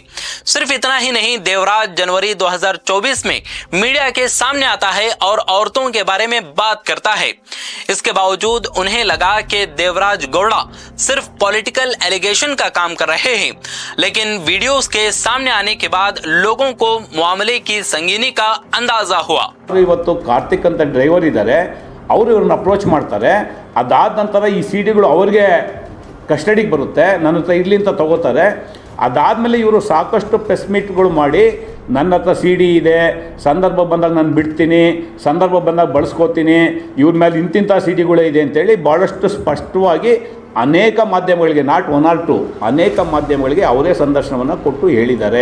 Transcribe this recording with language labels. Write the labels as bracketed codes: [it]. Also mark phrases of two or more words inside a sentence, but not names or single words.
[hi] सिर्फ इतना ही नहीं, देवराज जनवरी 2024 में मीडिया के सामने आता है और औरतों के बारे में बात करता है। इसके बावजूद उन्हें लगा कि देवराज गौड़ा सिर्फ [en] political allegation [hi] का काम कर रहे हैं, लेकिन वीडियोस के सामने आने के बाद लोगों को मामले की संगीनी का अंदाजा हुआ। [kn] ಇವತ್ತು ಕಾರ್ತಿಕ್ ಅಂತ ಡ್ರೈವರ್ ಇದ್ದಾರೆ, ಅವರು ಇವ್ರನ್ನ ಅಪ್ರೋಚ್ ಮಾಡ್ತಾರೆ. ಅದಾದ ನಂತರ ಈ ಸಿ ಡಿಗಳು ಅವ್ರಿಗೆ ಕಸ್ಟಡಿಗೆ ಬರುತ್ತೆ, ನನ್ನ ಹತ್ರ ಇರಲಿ ಅಂತ ತಗೋತಾರೆ. ಅದಾದಮೇಲೆ ಇವರು ಸಾಕಷ್ಟು [en] press meets [kn] ಮಾಡಿ ನನ್ನ ಹತ್ರ ಸಿ ಡಿ ಇದೆ, ಸಂದರ್ಭ ಬಂದಾಗ ನಾನು ಬಿಡ್ತೀನಿ, ಸಂದರ್ಭ ಬಂದಾಗ ಬಳಸ್ಕೋತೀನಿ, ಇವ್ರ ಮೇಲೆ ಇಂತಿಂಥ ಸಿ ಡಿಗಳೇ ಇದೆ ಅಂತೇಳಿ ಭಾಳಷ್ಟು ಸ್ಪಷ್ಟವಾಗಿ ಅನೇಕ ಮಾಧ್ಯಮಗಳಿಗೆ, [en] not one or two, [kn] ಅನೇಕ ಮಾಧ್ಯಮಗಳಿಗೆ ಅವರೇ ಸಂದರ್ಶನವನ್ನು ಕೊಟ್ಟು ಹೇಳಿದ್ದಾರೆ.